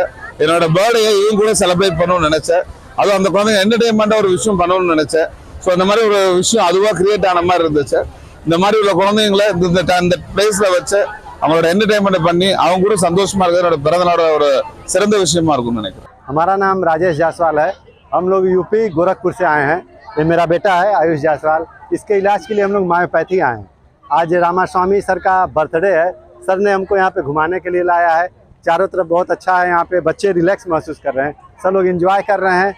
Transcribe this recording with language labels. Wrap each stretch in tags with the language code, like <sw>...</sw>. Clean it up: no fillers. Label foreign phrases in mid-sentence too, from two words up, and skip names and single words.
<ta>என்னோட பர்த்டேயை இவங்க கூட செலிப்ரேட் பண்ணணும்னு நினைச்சேன். அதுவும் அந்த குழந்தைங்க என்டர்டெயின்மெண்டா ஒரு விஷயம் பண்ணணும்னு நினைச்சேன். ஸோ இந்த மாதிரி ஒரு விஷயம் அதுவா கிரியேட் ஆன மாதிரி இருந்துச்சு. இந்த மாதிரி உள்ள குழந்தைங்களை இந்த பிளேஸ்ல வச்சு அவங்களோட என்டர்டெயின்மெண்ட் பண்ணி அவங்க கூட சந்தோஷமா இருக்கிறது என்னோட பிறந்தநாளோட ஒரு சிறந்த விஷயமா இருக்கும்னு நினைக்கிறேன்.</ta> <hi>हमारा नाम राजेश जायसवाल है। हम लोग यूपी गोरखपुर से आए हैं। ये मेरा बेटा है आयुष जायसवाल। इसके इलाज के लिए हम लोग मायोपैथी आए हैं। आज रामास्वामी सर का बर्थडे है। सर ने हमको यहाँ पे घुमाने के लिए लाया है। चारों तरफ बहुत अच्छा है, यहाँ पे बच्चे रिलैक्स महसूस कर रहे हैं, सब लोग एंजॉय कर रहे हैं।</hi>